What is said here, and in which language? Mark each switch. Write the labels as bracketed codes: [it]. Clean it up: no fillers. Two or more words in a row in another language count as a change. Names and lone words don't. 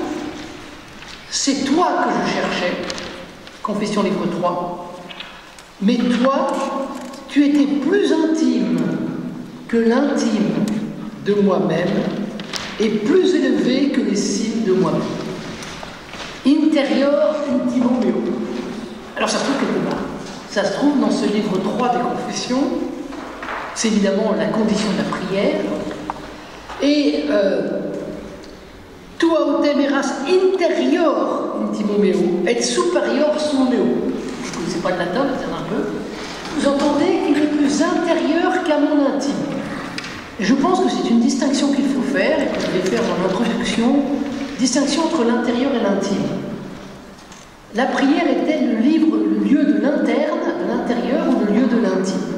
[fr] « C'est toi que je cherchais », Confession livre 3, « mais toi, tu étais plus intime que l'intime de moi-même et plus élevé que les cimes de moi-même. [la] Interior intimo meo ». [fr] Alors ça se trouve quelque part. Ça se trouve dans ce livre 3 des Confessions. C'est évidemment la condition de la prière. [la] Et tua autem eras interior intimo meo et superior suo meo. [fr] Je ne connaissais pas le latin, mais c'est un peu. Vous entendez qu'il est plus intérieur qu'à mon intime. Et je pense que c'est une distinction qu'il faut faire, et que je vais faire dans l'introduction, distinction entre l'intérieur et l'intime. La prière était le lieu de l'interne, de l'intérieur, ou le lieu de l'intime.